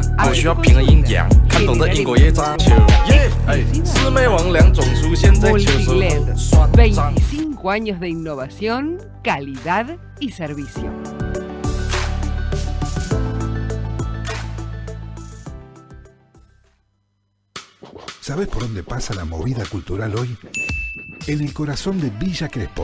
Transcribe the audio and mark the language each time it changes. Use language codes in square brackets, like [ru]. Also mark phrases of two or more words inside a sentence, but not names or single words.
[zh] 只需要平衡阴阳，看懂的因果业障。魑魅魍魉总出现在秋收后，算账。 [es] 25 años de innovación, calidad y servicio. ¿Sabés por dónde pasa la movida cultural hoy? En el corazón de Villa Crespo.